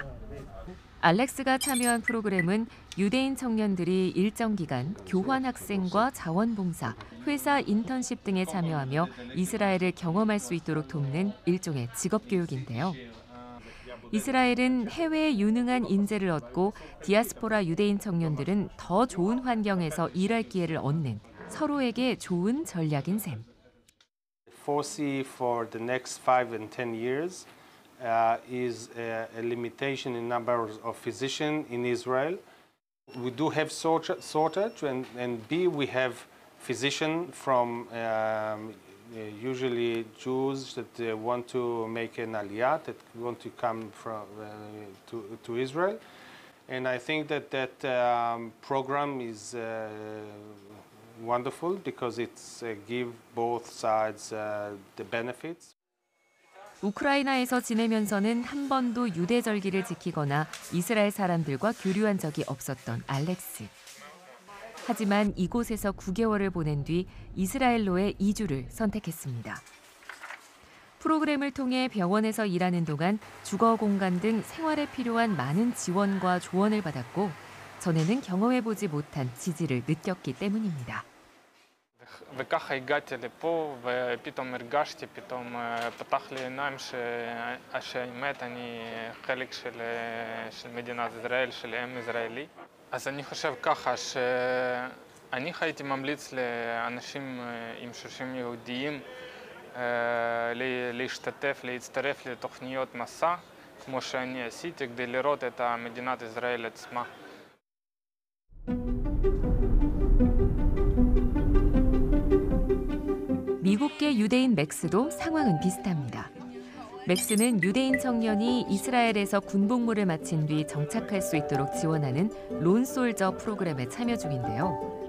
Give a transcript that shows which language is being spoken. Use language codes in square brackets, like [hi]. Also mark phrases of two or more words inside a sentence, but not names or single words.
[ko] 알렉스가 참여한 프로그램은 유대인 청년들이 일정 기간 교환 학생과 자원봉사, 회사 인턴십 등에 참여하며 이스라엘을 경험할 수 있도록 돕는 일종의 직업교육인데요. 이스라엘은 해외에 유능한 인재를 얻고 디아스포라 유대인 청년들은 더 좋은 환경에서 일할 기회를 얻는 서로에게 좋은 전략인 셈. [en] Foresee for the next 5 and 10 years is a limitation in number of physicians in Israel. We do have shortage, and B, we have physicians from usually Jews that want to make an aliyah, that want to come from to Israel, and I think that program is wonderful because it's give both sides the benefits. [ko] 우크라이나에서 지내면서는 한 번도 유대절기를 지키거나 이스라엘 사람들과 교류한 적이 없었던 알렉스. 하지만 이곳에서 9개월을 보낸 뒤 이스라엘로의 이주를 선택했습니다. 프로그램을 통해 병원에서 일하는 동안 주거 공간 등 생활에 필요한 많은 지원과 조언을 받았고 전에는 경험해보지 못한 지지를 느꼈기 때문입니다. [he] וככה הגעתי לפה ופתאום הרגשתי, פתאום פתח לי עיניים שהאמת אני חלק של מדינת ישראל, של עם ישראלי. אז אני חושב ככה שאני הייתי ממליץ לאנשים עם שורשים יהודיים להשתתף, להצטרף לתוכניות מסע, כמו שאני עשיתי, כדי לראות את מדינת ישראל עצמה. [ko] 미국계 유대인 맥스도 상황은 비슷합니다. 맥스는 유대인 청년이 이스라엘에서 군복무를 마친 뒤 정착할 수 있도록 지원하는 론솔저 프로그램에 참여 중인데요.